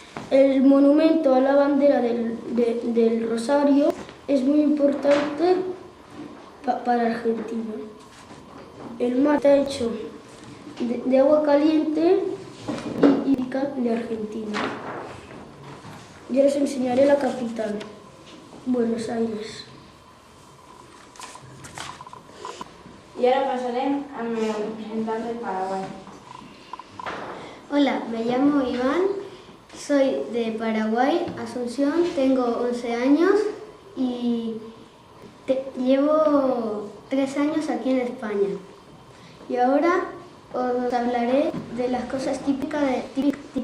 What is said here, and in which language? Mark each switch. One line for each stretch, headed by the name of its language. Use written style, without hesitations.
Spanish: El monumento a la bandera del Rosario es muy importante para Argentina. El mate está hecho de agua caliente y de Argentina. Yo les enseñaré la capital, Buenos Aires.
Catalan: I ara passarem amb el representant del Paraguai.
Spanish: Hola, Hola, me llamo Iván, soy de Paraguay, Asunción, tengo 11 años y llevo 3 años aquí en España. Y ahora os hablaré de las cosas típicas de...